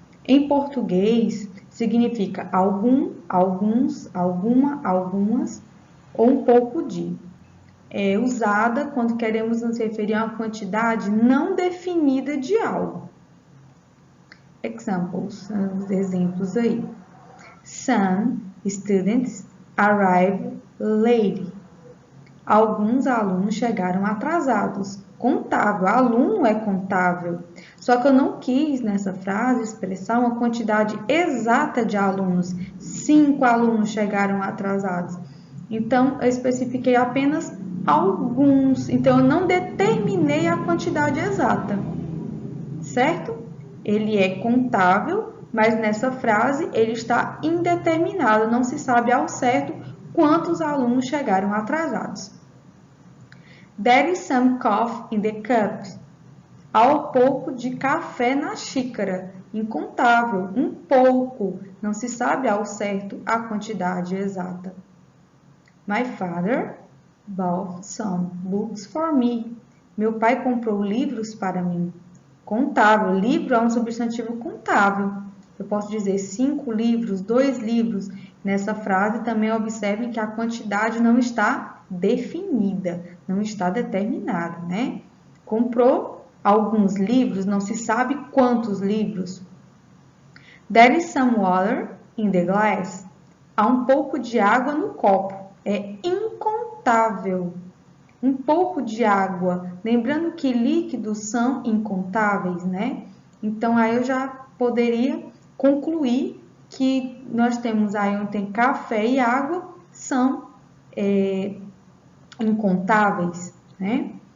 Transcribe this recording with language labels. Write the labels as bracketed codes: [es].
[pt] Em português, significa algum, alguns, alguma, algumas ou um pouco de. É usada quando queremos nos referir a uma quantidade não definida de algo. Examples, os exemplos aí. [en] Some students arrived late. [pt] Alguns alunos chegaram atrasados. Contável, aluno é contável. Só que eu não quis nessa frase expressar uma quantidade exata de alunos. 5 alunos chegaram atrasados. Então, eu especifiquei apenas alguns. Então, eu não determinei a quantidade exata. Certo? Ele é contável, mas nessa frase ele está indeterminado. Não se sabe ao certo quantos alunos chegaram atrasados. [en] There is some coffee in the cup. [pt] Há um pouco de café na xícara. Incontável, um pouco. Não se sabe ao certo a quantidade exata. [en] My father bought some books for me. [pt] Meu pai comprou livros para mim. Contável. Livro é um substantivo contável. Eu posso dizer 5 livros, 2 livros. Nessa frase também observe que a quantidade não está definida, não está determinada, né? Comprou alguns livros, não se sabe quantos livros. [en] There is some water in the glass. [pt] Há um pouco de água no copo. É incontável. Um pouco de água. Lembrando que líquidos são incontáveis, né? Então, aí eu já poderia concluir que nós temos aí onde tem café e água, são incontáveis, né?